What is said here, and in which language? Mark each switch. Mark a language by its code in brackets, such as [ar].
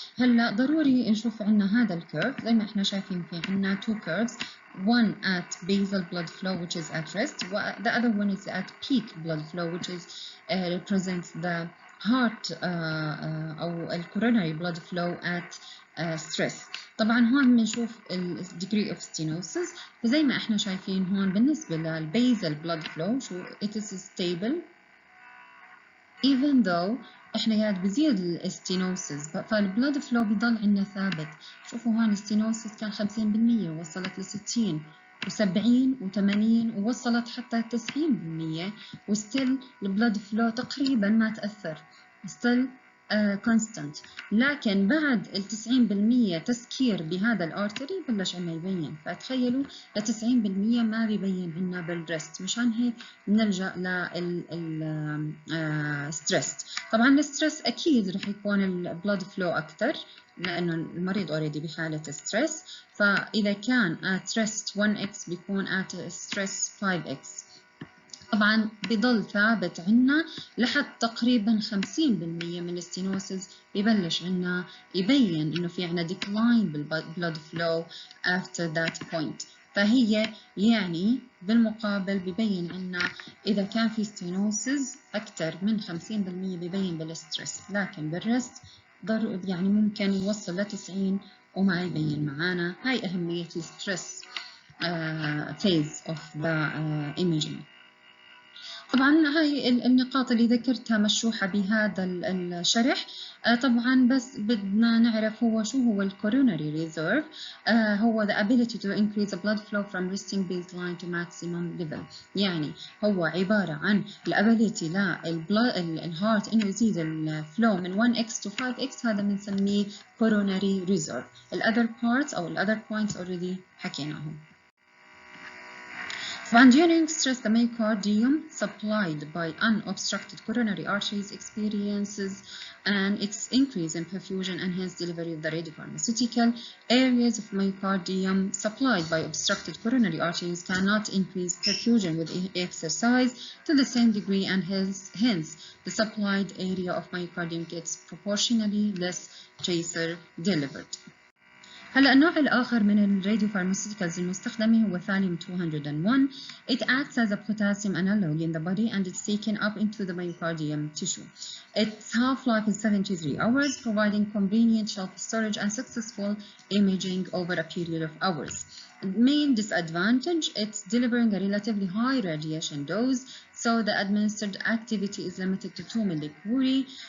[ar] هلا ضروري نشوف عنا هذا الكيرف زي ما احنا شايفين في عنا [en] two curves, one at basal blood flow which is at rest, the other one is at peak blood flow which is represents the heart أو coronary blood flow at stress. [ar] طبعا هون بنشوف ال degree of stenosis. فزي ما احنا شايفين هون بالنسبة للبيزل blood flow شو [en] it is stable even though [ar] احنا قاعد بزيد الستينوسز فالبلاد فلو بيضل عندنا ثابت. شوفوا هون الستينوسز كان 50% وصلت ل60 و70 و80 ووصلت حتى 90% وستيل البلاد فلو تقريبا ما تأثر [en] still constant. [ar] لكن بعد ال 90% تسكير بهذا الارتري بلش عنا يبين. فتخيلوا ل 90% ما بيبين عنا بالبريست. مشان هيك بنلجأ للستريس. طبعا الستريس اكيد رح يكون البلود فلو اكثر لانه المريض اوريدي بحاله ستريس. فاذا كان at rest 1x بيكون at stress 5x. طبعا بضل ثابت عنا لحد تقريبا 50% من الستينوسز ببلش عنا يبين انه في عنا decline بالبلود فلو [en] after that point. [ar] فهي يعني بالمقابل ببين عنا إذا كان في ستينوسز أكثر من 50% ببين بالستريس، لكن بالرست يعني ممكن يوصل ل 90 وما يبين معانا. هاي أهمية الستريس phase of the imaging. طبعا هاي النقاط اللي ذكرتها مشروحة بهذا الشرح. طبعا بس بدنا نعرف شو هو الكوروناري ريزيرف. [en] هو the ability to increase the blood flow from resting baseline to maximum level. [ar] يعني هو عبارة عن الability للهارت انه يزيد الفلو من 1x to 5x. هذا بنسميه [en] coronary reserve. other parts او other points already حكيناهم. During stress, the myocardium supplied by unobstructed coronary arteries experiences an increase in perfusion and hence delivery of the radiopharmaceutical. Areas of myocardium supplied by obstructed coronary arteries cannot increase perfusion with exercise to the same degree and hence the supplied area of myocardium gets proportionally less tracer delivered. [ar] هلا النوع الآخر من الراديوفارماسيوتيكالز المستخدمة هو ثاليوم 201. [en] It acts as a potassium analog in the body and it's taken up into the myocardium tissue. Its half-life is 73 hours, providing convenient shelf storage and successful imaging over a period of hours. Main disadvantage, it's delivering a relatively high radiation dose, so the administered activity is limited to 2 millicurie.